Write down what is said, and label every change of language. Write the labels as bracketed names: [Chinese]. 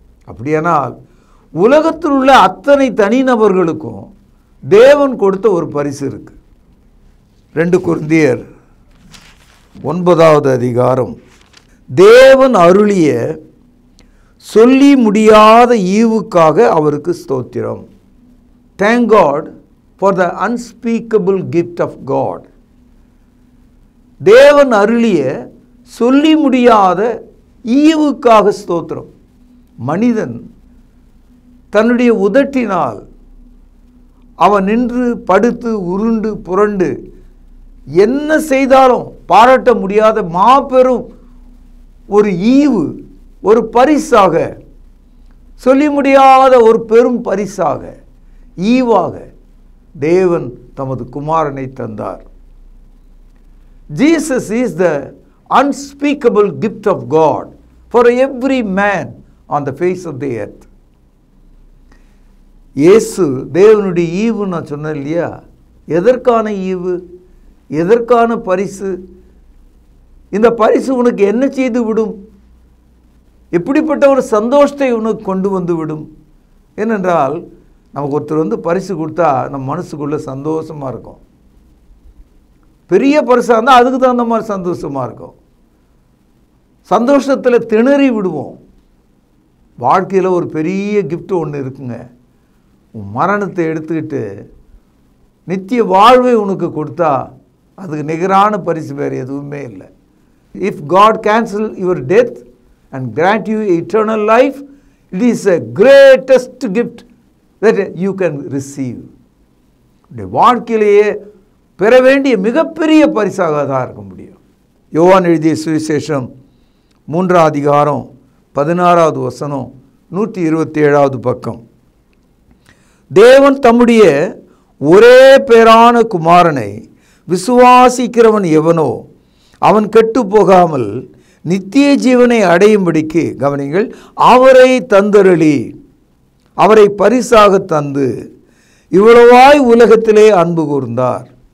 [Tamil] அப்படியானால் உலகத்தில் உள்ள அத்தனை தனிநபர்களுக்கும் தேவன் கொடுத்த ஒரு பரிசு இருக்கு. 2 கொரிந்தியர் 9வது அதிகாரம். தேவன் அருளிய சொல்லி முடியாத ஈவுக்காக அவருக்கு ஸ்தோத்திரம். [English] Thank God for the unspeakable gift of God. [Tamil] தேவன் அருளிய சொல்லி முடியாத ஈவுக்காக ஸ்தோத்திரம். மனிதன் தன்னுடைய உதட்டினால் அவன் நின்று படுத்து உருண்டு புரண்டு என்ன செய்தாலும் பாராட்ட முடியாத மாபெரும் ஒரு ஈவு, ஒரு பரிசாக, சொல்லி முடியாத ஒரு பெரும் பரிசாக, ஈவாக தேவன் தமது குமாரனை தந்தார். [English] Jesus is the unspeakable gift of God for every man on the face of the earth. [Tamil] இயேசு தேவனுடைய ஈவு. நான் சொன்னேன் இல்லையா, எதற்கான ஈவு, எதற்கான பரிசு? இந்த பரிசு உனக்கு என்ன செய்து விடும்? எப்படிப்பட்ட ஒரு சந்தோஷத்தை உனக்கு கொண்டு வந்து விடும்? ஏனென்றால் நமக்கு ஒருத்தர் பரிசு கொடுத்தா நம்ம மனசுக்குள்ளே சந்தோஷமாக இருக்கும். பெரிய பரிசாக இருந்தால் அதுக்கு தகுந்த மாதிரி சந்தோஷமாக இருக்கும். சந்தோஷத்தில் திணறி விடுவோம். வாழ்க்கையில் ஒரு பெரிய கிஃப்ட் ஒன்று இருக்குங்க. உன் மரணத்தை எடுத்துக்கிட்டு நித்திய வாழ்வை உனக்கு கொடுத்தா அதுக்கு நிகரான பரிசு வேறு எதுவுமே இல்லை. [English] If God cancel your death and grant you eternal life, it is a greatest gift that you can receive. [Tamil] வாழ்க்கையிலேயே பெற வேண்டிய மிகப்பெரிய பரிசாக தான் இருக்க முடியும். யோவான் எழுதிய சுவிசேஷம் 3வது அதிகாரம் 16வது வசனம் 127வது பக்கம். தேவன் தம்முடைய ஒரே பேரான குமாரனை விசுவாசிக்கிறவன் எவனோ அவன் கெட்டு போகாமல் நித்திய ஜீவனை அடையும்படிக்கு, கவனிங்கள், அவரை தந்தருளி அவரை பரிசாக தந்து இவ்வளவாய் உலகத்திலே அன்பு கூர்ந்தார்.